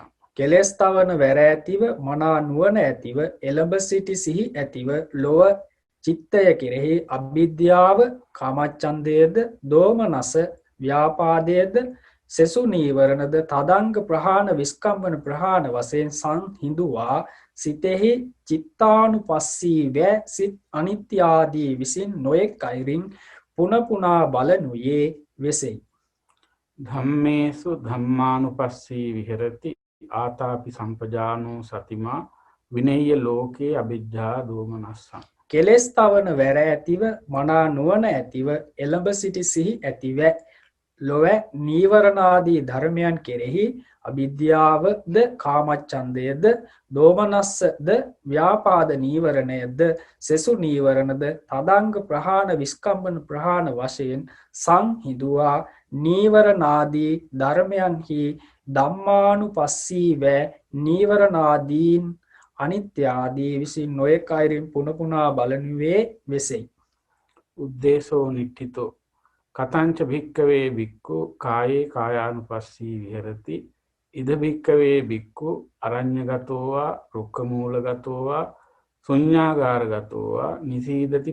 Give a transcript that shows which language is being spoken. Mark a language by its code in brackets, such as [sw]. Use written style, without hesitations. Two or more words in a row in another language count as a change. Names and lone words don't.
[si] කෙලෙස් තවන වැර ඇතිව මනා නුවණ ඇතිව එළඹ සිටි සිහි ඇතිව ලොව චිත්තය කෙරෙහි අවිද්‍යාව කාමච්ඡන්දයේද දෝමනස ව්‍යාපාදයේද සෙසු නීවරණද තදංග ප්‍රහාණ විස්කම්බන ප්‍රහාණ වශයෙන් සංහිඳුවා සිතෙහි චිත්තානුපස්සී ව සිත් අනිත්‍ය ආදී විසින් නොයෙක් අයුරින් පුන පුනා බලනුයේ වෙසෙයි. [pi] ධම්මේසු ධම්මානුපස්සී විහෙරති ආතාපි සම්පජානෝ සතිමා විනය්‍ය ලෝකේ අභිජ්ජා දෝමනස්සං. [si] කෙලෙස් තවන වැර ඇතිව මනා නුවණ ඇතිව එළඹ සිටි සිහි ඇතිව ලොව නීවරණාදී ධර්මයන් කෙරෙහි අවිද්‍යාවද කාමච්ඡන්දයද දෝමනස්සද ව්‍යාපාද නීවරණයද සෙසු නීවරණද තදංග ප්‍රහාණ විස්කම්බන ප්‍රහාණ වශයෙන් සංහිඳුවා නීවරණාදී ධර්මයන්හි ධම්මානුපස්සී ව නීවරණාදීන් අනිත්‍ය ආදී විසින් නොයෙක් අයුරින් පුන පුනා බලනුවේ වෙසෙයි. [pi] උද්දේශෝ නිට්ඨිතෝ කතංච භික්කවේ බික්ඛු කායේ කායානුපස්සී විහෙරති ඉද භික්කවේ බික්ඛු අරඤ්‍යගතෝවා රුක්ඛමූලගතෝවා ශුඤ්ඤාගාරගතෝවා නිසීදති